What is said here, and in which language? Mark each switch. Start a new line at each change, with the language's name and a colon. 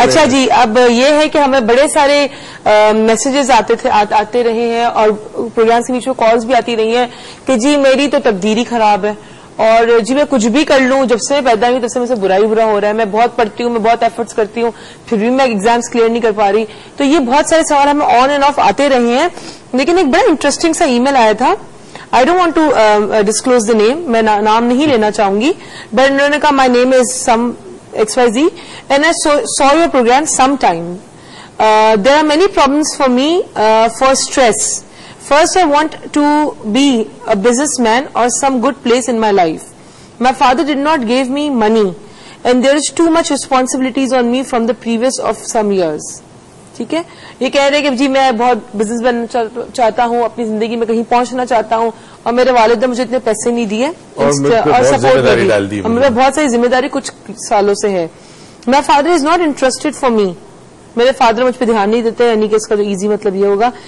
Urdu: اچھا جی, اب یہ ہے کہ ہمیں بڑے سارے میسیجز آتے رہے ہیں اور پروگرام کے بیچ میں کالز بھی آتی رہی ہیں کہ جی میری تو تقدیر ہی خراب ہے, اور جی میں کچھ بھی کر لوں, جب سے میں پیدا ہوئی تب سے مجھ سے برا ہی برا ہو رہا ہے. میں بہت پڑھتی ہوں, میں بہت ایفرٹس کرتی ہوں, پھر بھی میں ایگزامس کلیئر نہیں کر پا رہی. تو یہ بہت سارے سوال ہمیں آن اینڈ آف آتے رہے ہیں. لیکن ایک بڑا انٹرسٹنگ سا ای میل آیا تھا.
English: I don't want to disclose the name,
Urdu: میں نام نہیں لینا چاہوں گی,
English: but
Urdu: انہوں نے کہا
English: my name is some XYZ and I saw your program sometime. There are many problems for me for stress. First, I want to be a businessman or some good place in my life. My father did not give me money and there is too much responsibilities on me from the previous of some years.
Urdu: ٹھیک ہے. یہ کہہ رہے کہ جی میں بہت business بننا چاہتا ہوں, اپنی زندگی میں کہیں پہنچنا چاہتا ہوں, اور میرے والد نے مجھے اتنے پیسے نہیں دیے اور سپورٹ نہیں دی, اور مجھے بہت ساری ذمہ داری کچھ سالوں سے ہے.
English: my father is not interested for me,
Urdu: میرے فادر مجھ پہ دھیان نہیں دیتے, یعنی کہ اس کا جو ایزی مطلب یہ ہوگا.